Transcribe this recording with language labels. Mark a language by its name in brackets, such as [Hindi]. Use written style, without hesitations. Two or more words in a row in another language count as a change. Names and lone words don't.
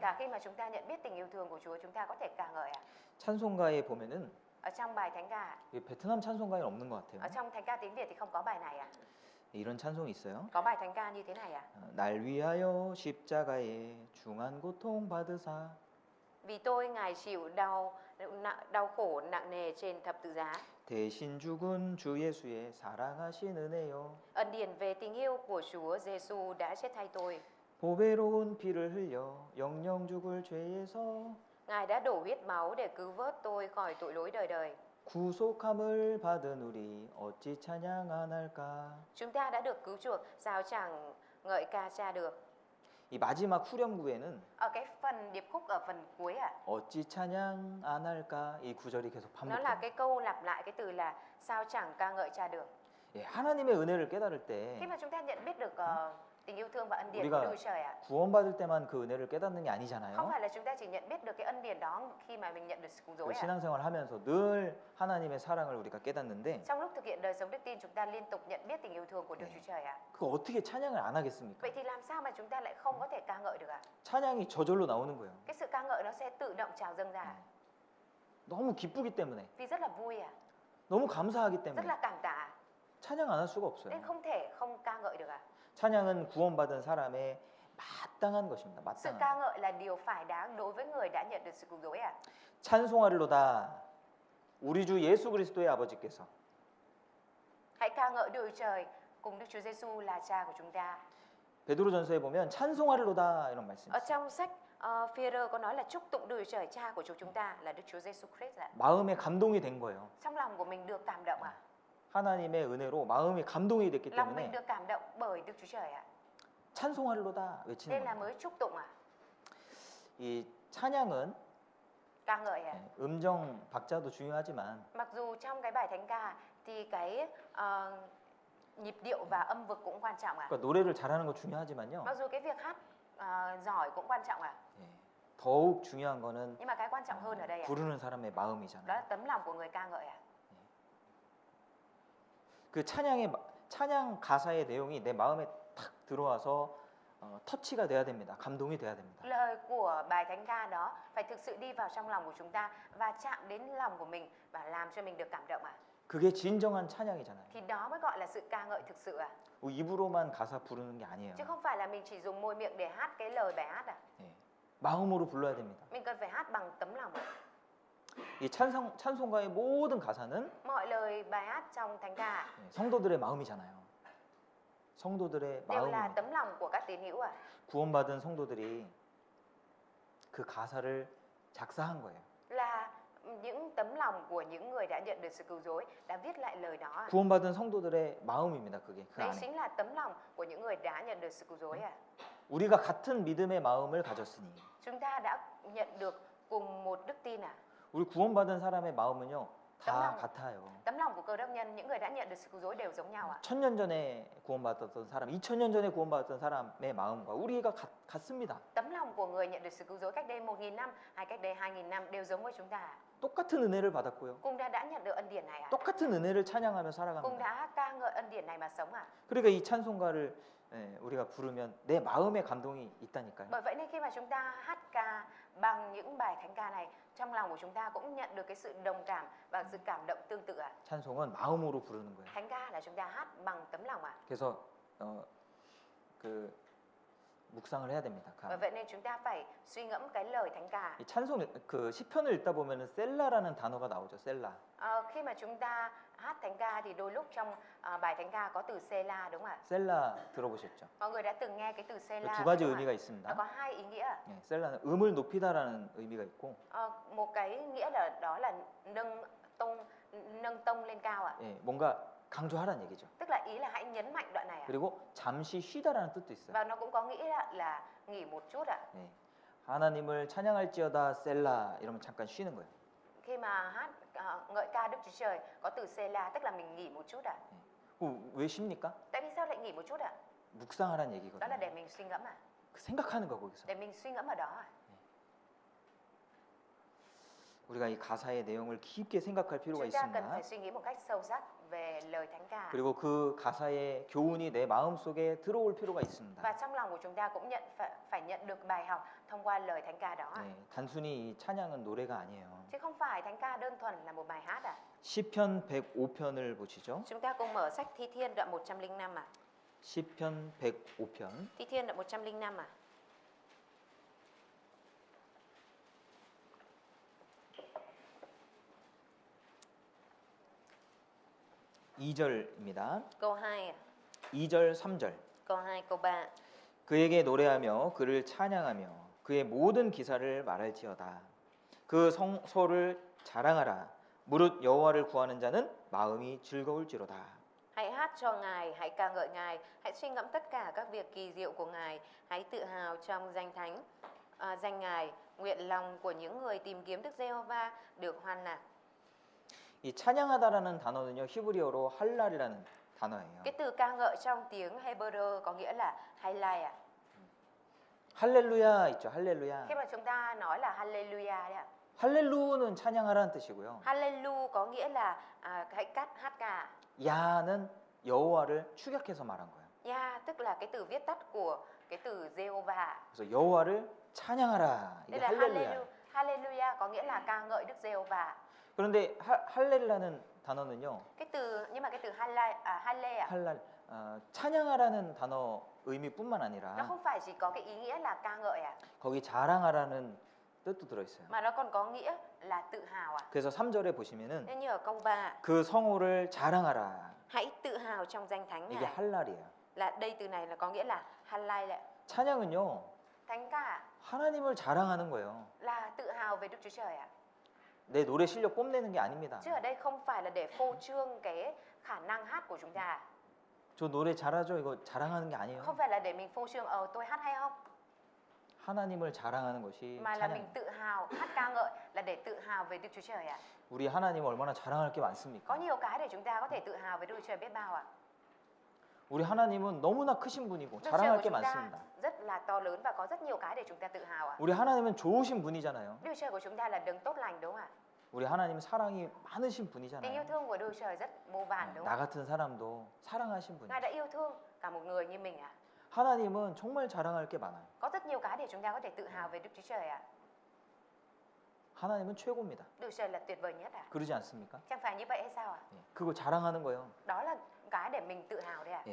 [Vietnamese] cả khi mà chúng ta nhận biết tình yêu thương của Chúa, chúng ta có thể ca ngợi ạ. [Korean] 찬송가에 보면은 [Vietnamese] Ở trong bài thánh ca, [Korean] 이 베트남 찬송가에는 없는 것 [Vietnamese] ở [Korean] 같아요. [Vietnamese] trong thánh ca tiếng Việt thì không có bài này ạ. [Korean] 이런 찬송이 있어요. [Vietnamese] Có bài thánh ca như thế này ạ. [Korean] 날 위하여 십자가에 중한 고통 받으사 [Vietnamese] Vì tôi Ngài chịu đau khổ nặng nề trên thập tự giá. [Korean] 대신 죽은 주 예수의 사랑하신 은혜요. [Vietnamese] Ân điển về tình yêu của Chúa Giêsu đã chết thay tôi. [Korean] 보배로운 피를 흘려 영영 죽을 죄에서 [Vietnamese] Ngài đã đổ huyết máu để cứu vớt tôi khỏi tội lỗi đời đời. [Korean] 구속함을 받은 우리 어찌 찬양 안 할까? [Vietnamese] Chúng ta đã được cứu chuộc, sao chẳng ngợi ca Cha được. [Korean] 이 마지막 후렴구에는 [Vietnamese] Ở cái phần điệp khúc ở phần cuối [Korean] 어찌 찬양 안 할까? 이 구절이 계속 [Vietnamese] nó là [Korean] 반복됩니다. [Vietnamese] cái câu lặp lại cái từ là sao chẳng ca ngợi Cha được. [Korean] 예, 하나님의 은혜를 깨달을 [Vietnamese] Khi [Korean] 때 [Vietnamese] mà chúng ta nhận biết được tình yêu thương và ân điển [Korean] 우리가 [Vietnamese] của Đức Chúa Trời [Korean] 구원받을 때만 그 은혜를 깨닫는 게 [Vietnamese] không [Korean] 아니잖아요. [Vietnamese] phải là chúng ta chỉ nhận biết được cái ân điển đó khi mà mình nhận được sự cứu [Korean] 그 [Vietnamese] rỗi [Korean] 신앙생활 하면서 늘 하나님의 사랑을 우리가 깨닫는데 [Vietnamese] Trong lúc thực hiện đời sống đức tin, chúng ta liên tục nhận biết tình yêu thương của Đức Chúa Trời [Korean] 그 어떻게 찬양을 안 하겠습니까? [Vietnamese] Vậy thì làm sao mà chúng ta lại không có thể ca ngợi được [Korean] 찬양이 저절로 나오는 거예요. [Vietnamese] Cái sự ca ngợi nó sẽ tự động trào dâng ra [Korean] 너무 기쁘기 때문에, [Vietnamese] vì rất là vui [Korean] 너무 감사하기 [Vietnamese] rất [Korean] 때문에 [Vietnamese] là cảm tạ [Korean] 찬양 안 할 수가 없어요. [Vietnamese] nên không thể không ca ngợi được [Korean] 찬양은 구원받은 사람의 마땅한 것입니다. [Vietnamese] Sự [Korean] 마땅한. [Vietnamese] ca ngợi là điều phải đáng đối với người đã nhận được sự cứu rỗi [Korean] 찬송하리로다 우리 주 예수 그리스도의 아버지께서 [Vietnamese] Hãy ca ngợi Đức Chúa Trời cùng Đức Chúa Giêsu là Cha của chúng ta. [Korean] 베드로전서에 보면 찬송하리로다 이런 말씀이 [Vietnamese] Ở [Korean] 있어요. [Vietnamese] trong sách Phi-e-rơ có nói là chúc tụng Đức Chúa Trời Cha của chúng ta là Đức Chúa Giêsu Christ [Korean] 마음에 감동이 된 거예요. [Vietnamese] Trong lòng của mình được cảm động [Korean] 하나님의 은혜로 마음이 감동이 됐기 [Vietnamese] Lòng mình [Korean] 때문에 [Vietnamese] được cảm động bởi Đức Chúa Trời [Korean] 찬송하리로다 외치는 [Vietnamese] Nên là [Korean] 겁니다. [Vietnamese] mới chúc tụng [Korean] 이 찬양은 [Vietnamese] ca ngợi [Korean] 음정 박자도 중요하지만 [Vietnamese] Mặc dù trong cái bài thánh ca thì cái nhịp điệu và âm vực cũng quan trọng [Korean] 그러니까 노래를 잘하는 거 중요하지만요. [Vietnamese] Mặc dù cái việc hát giỏi cũng quan trọng [Korean] 예, 더욱 중요한 거는 [Vietnamese] Nhưng mà cái quan trọng hơn ở đây [Korean] 부르는 사람의 [Vietnamese] đó [Korean] 마음이잖아요. [Vietnamese] là tấm lòng của người ca ngợi [Korean] 그 찬양 가사의 내용이 내 마음에 탁 들어와서 터치가 돼야 됩니다. 감동이 돼야 됩니다. [Vietnamese] Lời của bài thánh ca đó phải thực sự đi vào trong lòng của chúng ta và chạm đến lòng của mình và làm cho mình được cảm động [Korean] 그게 진정한 찬양이잖아요. [Vietnamese] Thì đó mới gọi là sự ca ngợi thực sự [Korean] 입으로만 가사 부르는 게 아니에요. [Vietnamese] Chứ không phải là mình chỉ dùng môi miệng để hát cái lời bài hát [Korean] 예, 마음으로 불러야 됩니다. [Vietnamese] Mình cần phải hát bằng tấm lòng [Korean] 이 찬송가의 모든 가사는 [Vietnamese] Mọi lời bài hát trong thánh ca [Korean] 성도들의 마음이잖아요. 성도들의 [Vietnamese] đều là [Korean] 마음입니다. [Vietnamese] tấm lòng của các tín hữu [Korean] 구원받은 성도들이 그 가사를 작사한 거예요. [Vietnamese] Là những tấm lòng của những người đã nhận được sự cứu rỗi đã viết lại lời đó [Korean] 구원받은 성도들의 마음입니다. 그게 그 [Vietnamese] Đấy [Korean] 안에. [Vietnamese] chính là tấm lòng của những người đã nhận được sự cứu rỗi [Korean] 우리가 같은 믿음의 마음을 가졌으니 [Vietnamese] Chúng ta đã nhận được cùng một đức tin [Korean] 우리 구원받은 사람의 마음은요 다 [Vietnamese] tấm [Korean] 같아요. [Vietnamese] Tấm lòng của cơ đốc nhân, những người đã nhận được sự cứu rỗi đều giống nhau [Korean] 1000년 전에 구원받았던 사람, 2000년 전에 구원받았던 사람의 마음과 우리가 같습니다. [Vietnamese] Tấm lòng của người nhận được sự cứu rỗi cách đây 1000 năm hay cách đây 2000 năm đều giống với chúng ta [Korean] 똑같은 은혜를 받았고요. [Vietnamese] Cùng đã nhận được ân điển này [Korean] 똑같은 은혜를 찬양하며 [Vietnamese] Cùng [Korean] 살아갑니다. [Vietnamese] đã ca ngợi ân điển này mà sống [Korean] 그러니까 이 찬송가를 우리가 부르면 내 마음에 감동이 있다니까요. [Vietnamese] Bởi vậy nên khi mà chúng ta hát ca bằng những bài thánh ca này trong lòng của chúng ta cũng nhận được cái sự đồng cảm và sự cảm động tương tự [Korean] 찬송은 마음으로 부르는 거예요. [Vietnamese] Thánh ca là chúng ta hát bằng tấm lòng [Korean] 그래서 그 묵상을 해야 됩니다. [Vietnamese] Bởi vậy nên chúng ta phải suy ngẫm cái lời thánh ca [Korean] 이 찬송 그 시편을 읽다 보면은 셀라라는 단어가 나오죠. 셀라. [Vietnamese] Khi mà chúng ta hát thánh ca thì đôi lúc trong bài thánh ca có từ Sê-la đúng không ạ? [Korean] 셀라 들어보셨죠? [Vietnamese] Mọi người đã từng nghe cái từ Sê-la [Korean] 두 가지 [Vietnamese] đúng không [Korean] 의미가 [Vietnamese] ạ? [Korean] 있습니다. [Vietnamese] Nó có hai ý nghĩa [Korean] 예, 셀라는 음을 높이다라는 의미가 있고, [Vietnamese] Một cái nghĩa là đó là nâng tông lên cao ạ [Korean] 예, 뭔가 강조하라는 얘기죠. [Vietnamese] Tức là ý là hãy nhấn mạnh đoạn này [Korean] 그리고 잠시 쉬다라는 뜻도 있어요. [Vietnamese] Và nó cũng có nghĩa là nghỉ một chút [Korean] 예, 하나님을 찬양할지어다 셀라 이러면 잠깐 쉬는 거예요. [Vietnamese] Khi mà hát ngợi ca Đức Chúa Trời có từ Sê-la tức là mình nghỉ một chút [Korean] 왜 쉽니까? [Vietnamese] Tại vì sao lại nghỉ một chút [Korean] 묵상하라는 [Vietnamese] Đó là [Korean] 얘기거든요. [Vietnamese] để mình suy ngẫm [Korean] 그 생각하는 거 거기서. [Vietnamese] Để mình suy ngẫm ở đó [Korean] 우리가 이 가사의 내용을 깊게 생각할 필요가 [Vietnamese] Chúng ta cần [Korean] 있습니다. [Vietnamese] phải suy nghĩ một cách sâu sắc về lời thánh ca [Korean] 그리고 그 가사의 교훈이 내 마음 속에 들어올 필요가 있습니다. [Vietnamese] Và trong lòng của chúng ta cũng phải nhận được bài học thông qua lời thánh ca đó [Korean] 네, 단순히 이 찬양은 노래가 아니에요. [Vietnamese] Chứ không phải thánh ca đơn thuần là một bài hát [Korean] 시편 105편을 보시죠. [Vietnamese] Chúng ta cùng mở sách Thi Thiên đoạn 105 [Korean] 시편 105편 [Vietnamese] Thi Thiên đoạn 105 [Korean] 2절입니다. [Vietnamese] Câu 2 [Korean] 2절 3절. [Vietnamese] Câu 2, câu 3 [Korean] 그에게 노래하며 그를 찬양하며 그의 모든 기사를 말할지어다. 그 성소를 자랑하라. 무릇 여호와를 구하는 자는 마음이 즐거울지로다. [Vietnamese] Hãy hát cho Ngài, hãy ca ngợi Ngài, hãy suy ngẫm tất cả các việc kỳ diệu của Ngài, hãy tự hào trong danh thánh, danh Ngài, nguyện lòng của những người tìm kiếm Đức Giê-hô-va được hoan lạc. [Korean] 이 찬양하다라는 단어는요 히브리어로 할랄이라는 단어예요. [Vietnamese] Cái từ ca ngợi trong tiếng Hebrew có nghĩa là Haylaya. [Korean] 할렐루야 있죠. 할렐루야. [Vietnamese] Khi mà chúng ta nói là Hallelujah đấy ạ. [Korean] 할렐루는 찬양하라는 뜻이고요. [Vietnamese] Hallelu có nghĩa là hãy hát ca. [Korean] 야는 여호와를 축약해서 말한 거예요. [Vietnamese] Ya tức là cái từ viết tắt của cái từ Jehovah. [Korean] 그래서 여호와를 찬양하라. [Vietnamese] Đây [Korean] 이게 [Vietnamese] là [Korean] 할렐루야. [Vietnamese] Hallelujah có nghĩa là ca ngợi Đức Giê-hô-va. [Korean] 그런데 할렐라는 단어는요. [Vietnamese] Cái từ nhưng mà cái từ Halle [Korean] 할랄 찬양하라는 단어 의미뿐만 [Vietnamese] nó [Korean] 아니라 [Vietnamese] không phải chỉ có cái ý nghĩa là ca ngợi [Korean] 거기 자랑하라는 뜻도 들어 있어요. [Vietnamese] mà nó còn có nghĩa là tự hào [Korean] 그래서 3절에 보시면은 [Vietnamese] Nên như ở câu 3, [Korean] 그 성호를 자랑하라. [Vietnamese] hãy tự hào trong danh thánh [Korean] 이게 [Vietnamese] Ngài. [Korean] 할랄이에요. [Vietnamese] Là đây từ này là có nghĩa là Hallel. [Korean] 찬양은요. [Vietnamese] Thánh ca [Korean] 하나님을 자랑하는 거예요. [Vietnamese] là tự hào về Đức Chúa Trời [Korean] 내 노래 실력 뽐내는 게 아닙니다. [Vietnamese] Chứ ở đây không phải là để phô trương cái khả năng hát của chúng ta. [Korean] 저 노래 잘하죠? 이거 자랑하는 게 아니에요. [Vietnamese] Không phải là để mình phô trương tôi hát hay không, [Korean] 하나님을 자랑하는 것이 [Vietnamese] mà là [Korean] 찬양. [Vietnamese] mình tự hào, hát ca ngợi là để tự hào về Đức Chúa Trời [Korean] 우리 하나님 얼마나 자랑할 게 [Vietnamese] Có [Korean] 많습니까? [Vietnamese] nhiều cái để chúng ta có thể tự hào về Đức Chúa Trời biết bao [Korean] 우리 하나님은 너무나 크신 분이고 [Vietnamese] Đức Chúa [Korean] 자랑할 [Vietnamese] của [Korean] 게 [Vietnamese] chúng ta [Korean] 많습니다. [Vietnamese] rất là to lớn và có rất nhiều cái để chúng ta tự hào [Korean] 우리 하나님은 좋으신 분이잖아요. [Vietnamese] Đức Chúa Trời của chúng ta là đấng tốt lành đúng không ạ? [Korean] 우리 하나님 사랑이 많으신 [Vietnamese] Tình yêu [Korean] 분이잖아요. [Vietnamese] thương của Đức Chúa Trời rất vô vàn đúng [Korean] 나 [Vietnamese] không? [Korean] 같은 사람도 사랑하신 [Vietnamese] Ngài [Korean] 분이에요. [Vietnamese] đã yêu thương cả một người như mình [Korean] 하나님은 정말 자랑할 게 많아요. [Vietnamese] Có rất nhiều cái để chúng ta có thể tự hào về Đức Chúa Trời [Korean] 하나님은 최고입니다. [Vietnamese] Đức Chúa Trời là tuyệt vời nhất [Korean] 그러지 않습니까? [Vietnamese] Chẳng phải như vậy hay sao [Korean] 예, 그거 자랑하는 거예요. [Vietnamese] Đó là cái để mình tự hào đấy